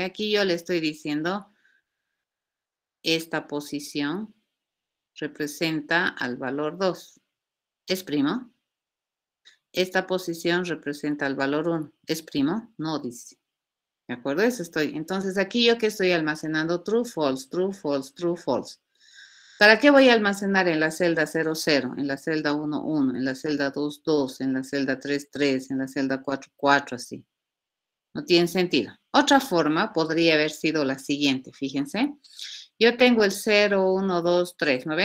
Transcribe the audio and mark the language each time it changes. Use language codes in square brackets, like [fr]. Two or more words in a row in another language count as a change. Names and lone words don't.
[es] Aquí yo le estoy diciendo, esta posición representa al valor 2. ¿Es primo? Esta posición representa al valor 1. ¿Es primo? No, dice. ¿De acuerdo? Eso estoy. Entonces, aquí yo que estoy almacenando [en] true, false, true, false, true, false. [es] ¿Para qué voy a almacenar en la celda 0, 0, en la celda 1, 1, en la celda 2, 2, en la celda 3, 3, en la celda 4, 4, así? No tiene sentido. Otra forma podría haber sido la siguiente, fíjense. Yo tengo el 0, 1, 2, 3, ¿no ve?